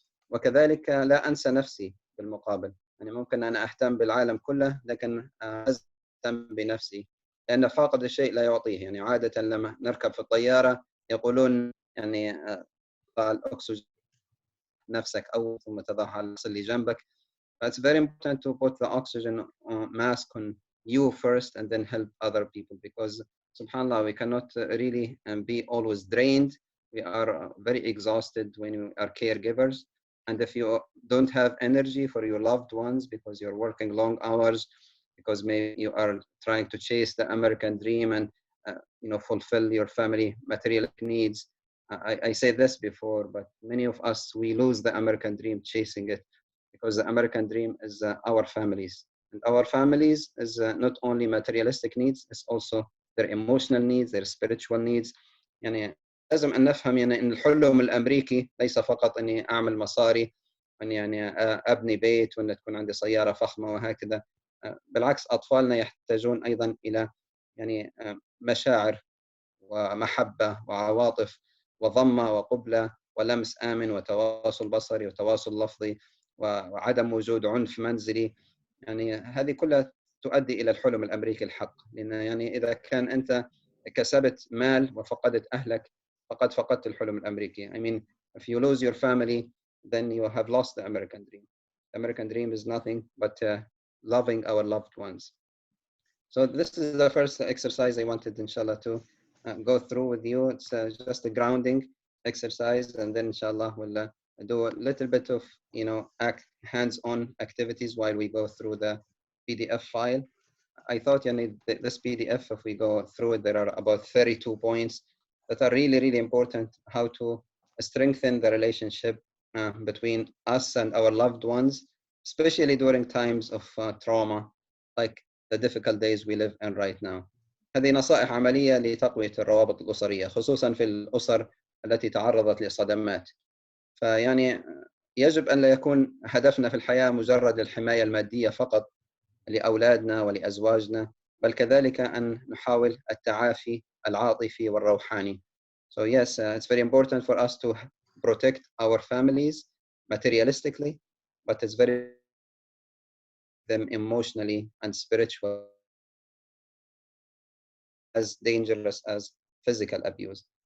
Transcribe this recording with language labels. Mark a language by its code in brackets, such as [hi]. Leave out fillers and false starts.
[ar] وكذلك لا أنسى نفسي بالمقابل، يعني ممكن أنا أهتم بالعالم كله لكن أهتم بنفسي، لأن فاقد الشيء لا يعطيه. يعني عادة لما نركب في الطيارة يقولون يعني ضع الأكسجين نفسك أو ثم تضعها على الشخص اللي جنبك. [en] It's very important to put the oxygen mask on you first and then help other people, because subhanallah we cannot really be always drained. We are very exhausted when we are caregivers, and if you don't have energy for your loved ones because you're working long hours, because maybe you are trying to chase the American dream and fulfill your family material needs. I said this before, but many of us, we lose the American dream chasing it, because the American dream is our families. And our families is not only materialistic needs, it's also their emotional needs, their spiritual needs. [ar] يعني لازم أن نفهم يعني أن الحلم الأمريكي ليس فقط أني أعمل مصاري، وأن يعني أبني بيت، وأن تكون عندي سيارة فخمة وهكذا. بالعكس، أطفالنا يحتاجون أيضا إلى يعني مشاعر ومحبة وعواطف وضمة وقبلة ولمس آمن وتواصل بصري وتواصل لفظي وعدم وجود عنف منزلي. يعني هذه كلها تؤدي إلى الحلم الأمريكي الحق. لأن يعني إذا كان أنت كسبت مال وفقدت أهلك، فقد فقدت الحلم الأمريكي. [en] I mean, if you lose your family, then you have lost the American dream. The American dream is nothing but loving our loved ones. So this is the first exercise I wanted, inshallah, to go through with you. It's just a grounding exercise, and then inshallah we'll do a little bit of hands-on activities while we go through the PDF file. I thought this PDF, if we go through it, there are about 32 points that are really, really important, how to strengthen the relationship between us and our loved ones, especially during times of trauma, like the difficult days we live in right now. [ar] هذه نصائح عملية لتقوية الروابط الأسرية، خصوصا في الأسر التي تعرضت لصدمات. فيعني يجب أن لا يكون هدفنا في الحياة مجرد الحماية المادية فقط لأولادنا ولأزواجنا، بل كذلك أن نحاول التعافي العاطفي والروحاني. [en] So yes, it's very important for us to protect our families materialistically, but it's very them emotionally and spiritually, as dangerous as physical abuse.